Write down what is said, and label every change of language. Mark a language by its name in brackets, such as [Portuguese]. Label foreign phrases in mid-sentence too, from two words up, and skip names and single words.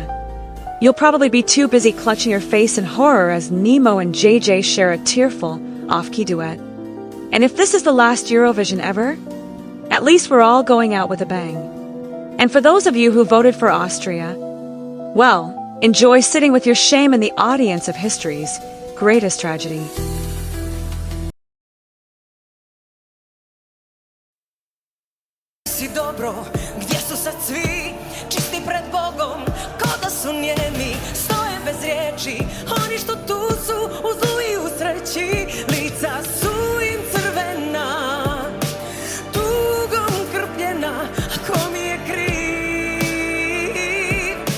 [English] You'll probably be too busy clutching your face in horror as Nemo and JJ share a tearful, off-key duet. And if this is the last Eurovision ever, at least we're all going out with a bang. And for those of you who voted for Austria, well, enjoy sitting with your shame in the audience of history's greatest tragedy. [Croatian] Si dobro, gdje su sad svi čisti pred Bogom, ko da su njemi, stoje bez riječi, oni što tu su u zlu i u sreći, lica su im crvena, tugom krpljena, a ko mi je kriv?